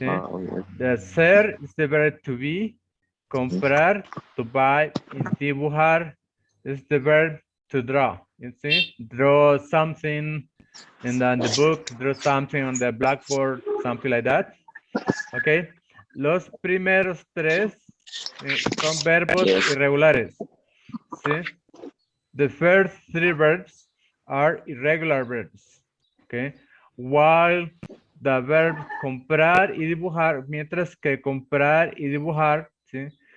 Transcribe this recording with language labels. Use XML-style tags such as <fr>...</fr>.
<en>Yeah. The ser is the verb to be. Comprar, to buy. Y dibujar is the verb to draw. You see? Draw something in the book, draw something on the blackboard, something like that. Okay.</en> <es>Los primeros tres son verbos irregulares. ¿sí?</es> <en>The first three verbs are irregular verbs. Okay. While the verb</en> <es>comprar y dibujar, mientras que comprar y dibujar, ¿sí?</es>